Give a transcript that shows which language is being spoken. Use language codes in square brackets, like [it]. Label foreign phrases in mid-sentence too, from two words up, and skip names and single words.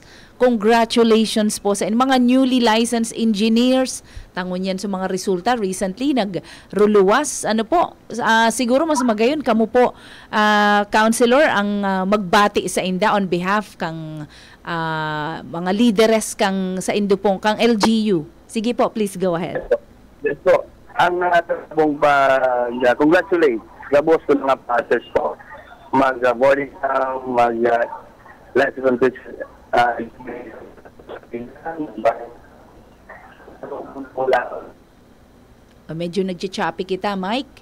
[en] Congratulations po sa mga newly licensed engineers. [bik] Tangon yan sa mga resulta. Recently, nagruluwas. Ano po, siguro mas magayon, kamo po, counselor, ang magbati sa inda [en] on behalf [bik] kang mga leaderes kang sa Indupong, kang LGU. Sige po, [en] please go ahead. Yes po. [bik] Ang pong congratulate, gabos ko mga passes po. [en] Mag-boarding, license teacher, [bik] medyo nagchichapi kita, Mike.